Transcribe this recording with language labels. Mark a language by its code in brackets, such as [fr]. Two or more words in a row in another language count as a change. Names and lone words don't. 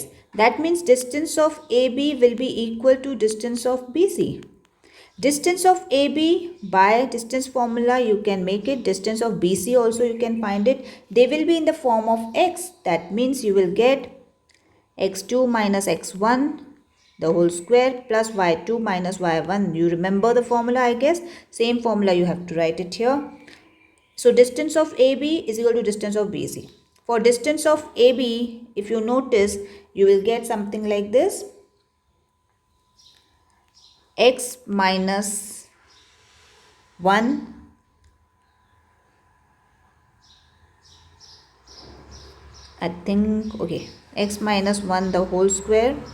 [en] That means distance of AB will be equal to distance of BC. Distance of AB by distance formula you can make it. Distance of BC also you can find it. They will be in the form of x. That means you will get x2 minus x1 the whole square plus y2 minus y1. You remember the formula, I guess. Same formula you have to write it here. So distance of AB is equal to distance of BC. For distance of AB, if you notice, you will get something like this. X minus 1 I think, okay, x minus 1 the whole square.